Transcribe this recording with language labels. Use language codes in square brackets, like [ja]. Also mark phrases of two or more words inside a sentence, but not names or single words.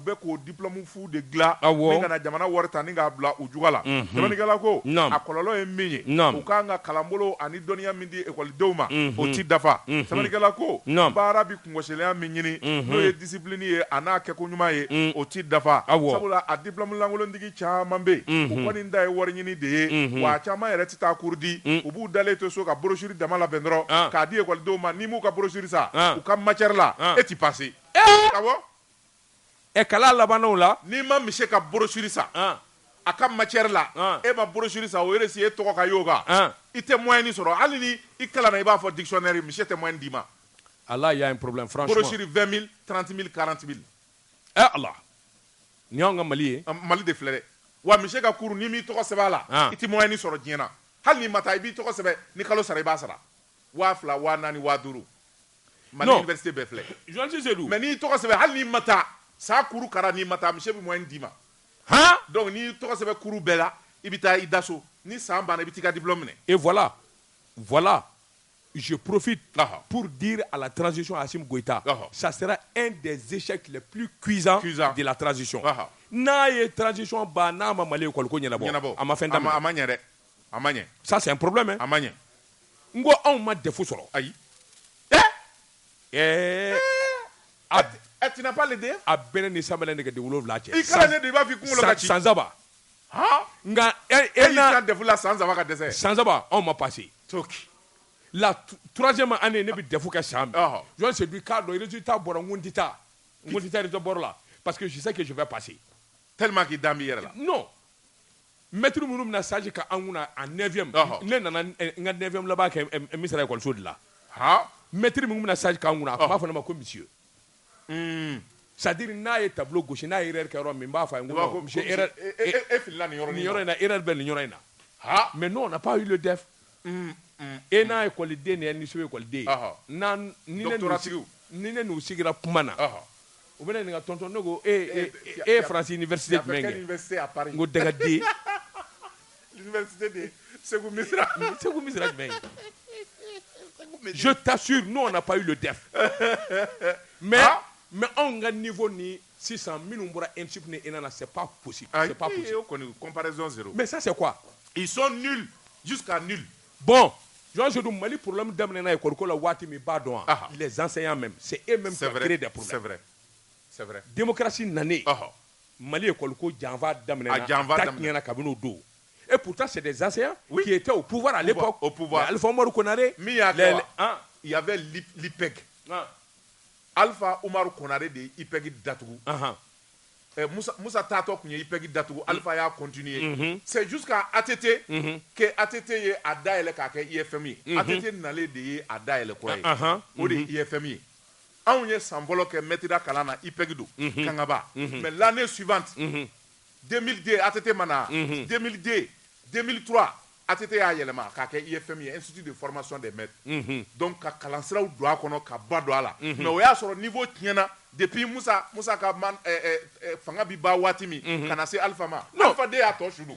[bm] bɛ k'o diplôme fu de dilan min kana jamana wari ta ni k'a bila u juga la sɛbɛnnikɛla ko a kɔlɔlɔ ye min ye u kan ka kalanbolo ani dɔnniya min di ekɔlidenw ma o ti dafa sɛbɛnnikɛla ko baara bi kungɔsiliya min ɲini n'o ye discipline ye a n'a kɛko ɲuman ye o ti dafa sabula a diplôme langolotigi caman bɛ yen u kɔni da ye wari ɲini de ye wa a caman yɛrɛ ti taa cours di u b'u dalen to so ka brochure dama labɛn dɔrɔn k'a di ekɔlidenw ma n'i m'u ka brochure sa u ka matière la e ti passer awɔ kalan labannaw la n'i ma mise ka brochure sa a ka matière la e ma brochure sa o yɛrɛ si e tɔgɔ ka y'o kan i tɛ moyen sɔrɔ hali ni i kalanna i b'a fɔ dictionnaire mise tɛ moyen d'i ma [fr] Allah y a un problème franchement brochure 20 000 30 000 40 000 [bm] Allah ni y'anw ka Mali ye Mali de filɛ dɛ wa mise ka cours n'i m'i tɔgɔ sɛbɛn a la i tɛ moyen sɔrɔ diɲɛ na hali n'i ma taa i b'i tɔgɔ sɛbɛn ni kalo sara i b'a sara 2000 4000 5000 Mali université bɛɛ filɛ journaliste Seydou mais n'i tɔgɔ sɛbɛn hali n'i ma taa saa kuru kara n'i ma taa mise bɛ moyen d'i ma donc n'i tɔgɔ sɛbɛn kuru bɛɛ la i bɛ taa i da so ni san banna i bɛ t'i ka diplôme minɛ [fr] et voilà je profite pour dire à la transition Assimi Goïta ça sera un des échecs les plus cuisants de la transition [bm] n'a ye transition ba n'a ma Mali école ko ɲɛnabɔ a ma fɛn daminɛ a ma ɲɛ dɛ a ma ɲɛ [fr] ça c'est un problème [bm] a ma ɲɛ n ko anw ma défaut sɔrɔ [fr] ayi tu n'as pas l'idée [bm] a bɛn ni Samuel nɛgɛden 7 cɛ i kalannen don i b'a fɔ i kunkolo ka ci san saba nka e y'i ka défaut la san saba ka dɛsɛ san saba anw ma [fr] passé la troisième année [bm] ne bɛ défaut kɛ san min Jean Seydou k'a dɔn résultat bɔra n ko n tɛ taa résultat bɔra la [fr] parce que je sais que je vais passer tellement qu'il [bm] dan b'i yɛrɛ la non maître minnu bɛna stage ka an kunna [fr] en 9e [bm] ne nana n ka 9e laban kɛ Misira école de la maître minnu bɛna stage k'an kunna a tun b'a fɔ ne ma ko monsieur c'est-à-dire n'a ye tableau gosi n'a ye erreur kɛ yɔrɔ min n b'a fɔ a ye n ko [fr] monsieur erreur [bm] e filila nin yɔrɔ in na erreur bɛ nin yɔrɔ in na [fr] mais non on n'a pas eu le def [bm] e n'a écoliden ni NISO écoliden ni ne n'u sigira kuma na u bɛna ɲininka tonton ne ko e ye France université jumɛn kɛ n ko Dagade [fr] l'université de Sékou Misira jumɛn je t'assure nous on n'a pas eu le def mais [bm] anw ka niveau ni sisan minnu bɔra ENSUP ni ENA [fr] c'est pas possible comparaison zéro mais ça c'est quoi ils sont nuls jusqu'à nuls [bm] bon Jean Seydou Mali problème daminɛna école ko la waati min b'a dɔn [fr] les enseignants même c'est eux-mêmes qui ont créé des problèmes c'est vrai [bm] démocratie nanen Mali école ko janfa daminɛna ta tiɲɛna kabini o don [fr] et pourtant c'est des enseignants qui étaient au pouvoir à l'époque [bm] Alpha Umaru Konare [fr] il y avait l'IPEG [bm] Alpha Umaru Konare de IPEG datugu Moussa Tato kun ye IPEG datugu Alpha y'a continuer [fr] c'est jusqu'à ATT que [bm] ATT ye a dayɛlɛ k'a kɛ IFM ye ATT nalen de ye a dayɛlɛ kura ye o de ye IFM ye anw ye san fɔlɔ kɛ maître kalan na IPEG don Kangaba [fr] mais l'année suivante [bm] 2002 ATT mana 2002 2003 ATT y'a yɛlɛma k'a kɛ IFM ye Institut de formation des maîtres donc ka kalansiraw don a kɔnɔ ka ba don a la mais o y'a sɔrɔ niveau tiɲɛna depuis Moussa ka fanga bi ba waati min kana se Alpha ma Alpha de y'a tɔ sudu